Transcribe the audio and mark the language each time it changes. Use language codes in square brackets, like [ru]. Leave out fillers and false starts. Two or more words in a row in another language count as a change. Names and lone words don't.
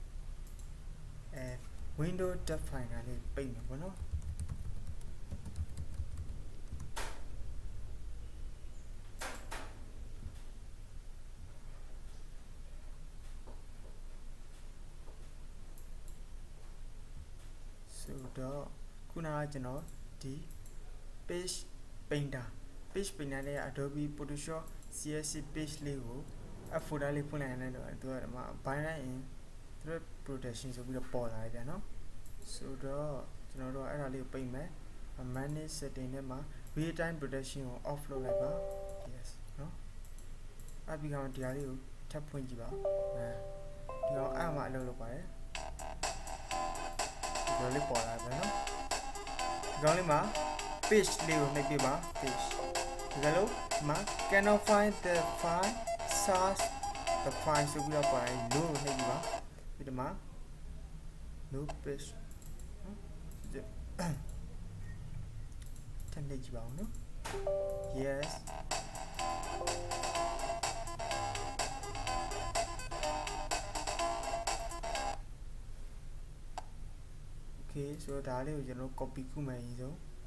[en] Windows tab file [my] လေးပိတ်မယ်ပေါ့เนาะဆိုတော့ခုနကကျွန်တော်ဒီ [en] page painter [my] နဲ့ Adobe Photoshop CS6 page လေးကို folder လေးဖွင့်လိုက်ရတယ်တော့သူကဒီမှာ [en] bind in thread protection [my] ဆိုပြီးတော့ပေါ်လာတယ်ဗျာနော်ဆိုတော့ကျွန်တော်တို့အဲ့ဒါလေးကိုပိတ်မယ် [en] manage setting [my] ထဲမှာ [en] real time protection [my] ကို off လုပ်လိုက်ပါ yes နော်အပြီးကောင်ဒီဟာလေးကိုထပ်ဖွင့်ကြည့်ပါဒီကောင်အဲ့မှာအလုပ်လုပ်ပါတယ် ဒီလိုလေးပေါ်လာတယ်နော်ဒီကောင်လေးမှာ page လေးကိုနှိပ်ပြပါ page ဒီလိုမှာ [en] cannot find the file source the file [my] ဆိုပြီးတော့ပေါ်လာရင် no နှိပ်ပြပါဒီမှာ no page ထပ်နှိပ်ကြည့်ပါဦးနော် [en] yes Okay [my] ဆိုတော့ဒါလေးကိုကျွန်တော် copy ခုမယ်အရင်ဆုံး